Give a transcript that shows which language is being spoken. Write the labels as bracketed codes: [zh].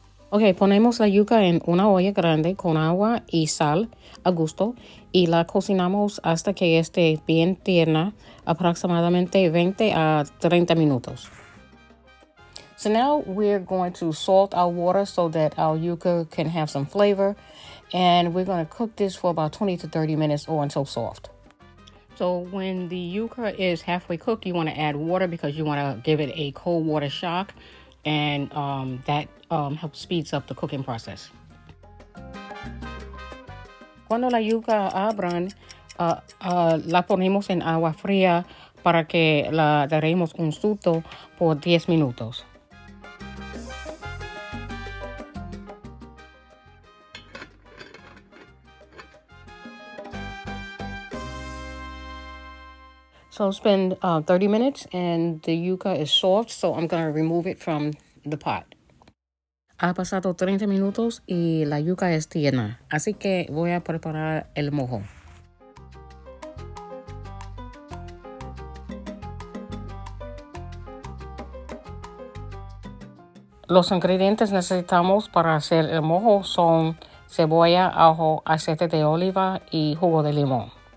[es] Ok, ponemos la yuca en una olla grande con agua y sal a gusto y la cocinamos hasta que esté bien tierna, aproximadamente 20 a 30 minutos. [en] So now we're going to salt our water so that our yuca can have some flavor, and we're going to cook this for about 20 to 30 minutes or until soft. So when the yuca is halfway cooked, you want to add water because you want to give it a cold water shock, and that helps speeds up the cooking process. [es] Cuando la yuca abran, la ponemos en agua fría para que la daremos un susto por 10 minutos. [en] So it's been 30 minutes and the yuca is soft, so I'm going to remove it from the pot. [es] Ha pasado 30 minutos y la yuca es tierna, así que voy a preparar el mojo. Los ingredientes necesitamos para hacer el mojo son cebolla, ajo, aceite de oliva y jugo de limón.